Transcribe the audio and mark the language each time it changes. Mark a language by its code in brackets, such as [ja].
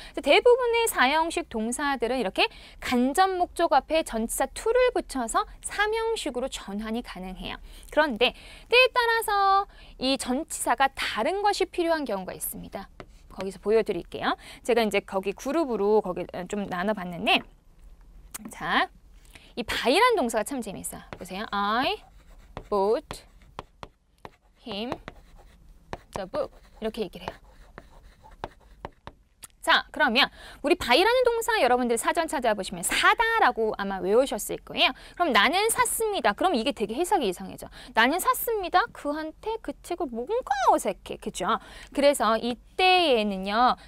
[ko] 그래서 대부분의 사형식 동사들은 이렇게 간접 목적어 앞에 전치사 to를 붙여서 삼형식으로 전환이 가능해요. 그런데 때에 따라서 이 전치사가 다른 것이 필요한 경우가 있습니다. 거기서 보여드릴게요. 제가 이제 거기 그룹으로 거기 좀 나눠봤는데, 자, 이 buy라는 동사가 참 재밌어요. 보세요. [en] I bought him the book. [ko] 이렇게 얘기를 해요. 자, 그러면 우리 바이라는 동사 여러분들 사전 찾아보시면 사다라고 아마 외우셨을 거예요. 그럼 나는 샀습니다. 그럼 이게 되게 해석이 이상해져. 나는 샀습니다. 그한테 그 책을 뭔가 어색해. 그죠? 그래서 이때에는요.